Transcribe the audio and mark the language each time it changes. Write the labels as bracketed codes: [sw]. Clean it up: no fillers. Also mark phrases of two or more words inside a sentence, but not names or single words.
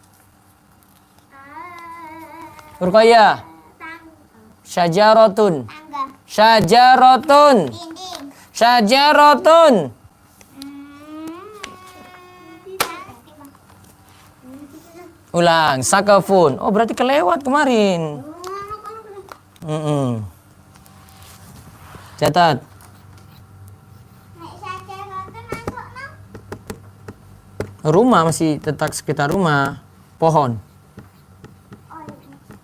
[id] Rukaya. [ar] Syajaratun. [id] Tangga. [ar] Syajaratun. [id] Dinding. [ar] Syajaratun. Ulang, sakafun. Oh, [id] berarti kelewat kemarin. Catat. [jv] Nek syajaratun masuk no. [id] Rumah masih tetap sekitar rumah. Pohon. Oh iya.